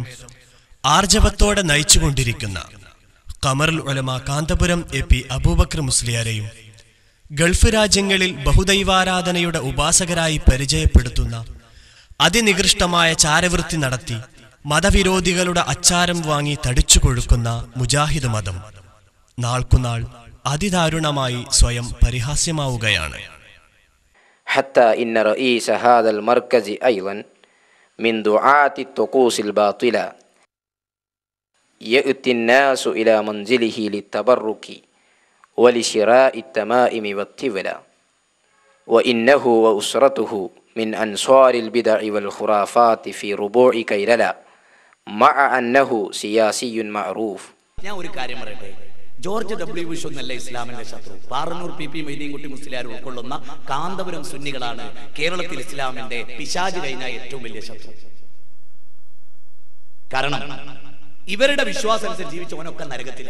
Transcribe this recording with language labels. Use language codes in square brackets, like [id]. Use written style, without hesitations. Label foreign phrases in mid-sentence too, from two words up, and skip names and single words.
[ml] ആർജവത്തോടെ നയിച്ചുകൊണ്ടിരിക്കുന്ന ഖമറുൽ ഉലമ കാന്തപുരം AP അബൂബക്കർ മുസ്ലിയാരെയും ഗൾഫ് രാജ്യങ്ങളിൽ ബഹുദൈവാരാധനയുടെ ഉപാസകരായി പരിചയപ്പെടുത്തുന്ന അതിനികൃഷ്ടമായ ചാരവൃത്തി നടത്തി മതവിരോധികളുടെ അച്ചാരം വാങ്ങി തടിച്ചു കൊഴുക്കുന്ന മുജാഹിദ് മതം നാൾക്കുനാൾ അതിദാരുണമായി സ്വയം പരിഹാസ്യമാവുകയാണ്. [ar] حتى إن رئيس هذا المركز أيضا من دعاة الطقوس الباطلة يأتي الناس إلى منزله للتبرك ولشراء التمائم والطولة وإنه وأسرته من أنصار البدع والخرافات في ربوع كيرلا مع أنه سياسي معروف. [ml] ഞാൻ ഒരു കാര്യം പറയട്ടെ, ജോർജ് W. ബുഷ് ഒന്നല്ല ഇസ്ലാമിന്റെ ശത്രു. പാറന്നൂർ PP മൊയ്തീൻകുട്ടി മുസ്ലിയാർ ഉൾക്കൊള്ളുന്ന കാന്തപുരം സുന്നികളാണ് കേരളത്തിൽ ഇസ്ലാമിന്റെ പിശാച് കഴിഞ്ഞ ഏറ്റവും വലിയ ശത്രു. കാരണം ഇവരുടെ വിശ്വാസം അനുസരിച്ച് ജീവിച്ചവനൊക്കെ നരകത്തില്ല.